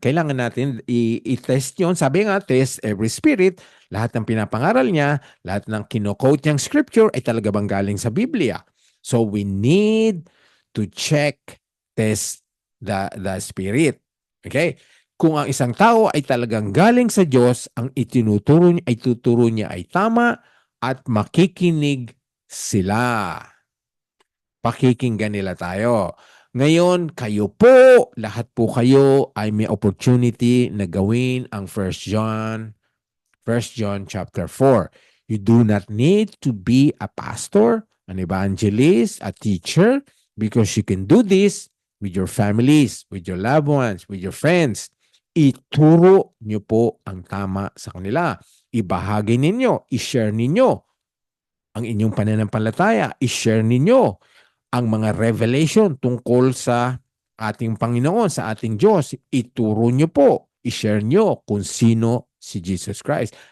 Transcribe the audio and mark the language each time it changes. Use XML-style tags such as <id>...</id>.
<tl>Kailangan natin i-test yun. Sabi nga,</tl> <en>test every spirit.</en> <tl>Lahat ng pinapangaral niya, lahat ng kino-quote niyang scripture ay talaga bang galing sa Biblia.</tl> <en>So, we need to check, test the spirit. Okay?</en> <tl>Kung ang isang tao ay talagang galing sa Diyos, ang itinuturo niya, ay tuturo niya ay tama at makikinig sila. Pakikinggan nila tayo. Ngayon, kayo po, lahat po kayo ay may opportunity na gawin ang 1 John chapter 4.</tl> <en>You do not need to be a pastor, an evangelist, a teacher, because you can do this with your families, with your loved ones, with your friends.</en> <tl>Ituro nyo po ang tama sa kanila. Ibahagi ninyo, i-share ninyo ang inyong pananampalataya, i-share ninyo ang mga revelation tungkol sa ating Panginoon, sa ating Diyos. Ituro nyo po, i-share nyo kung sino si Jesus Christ.</tl>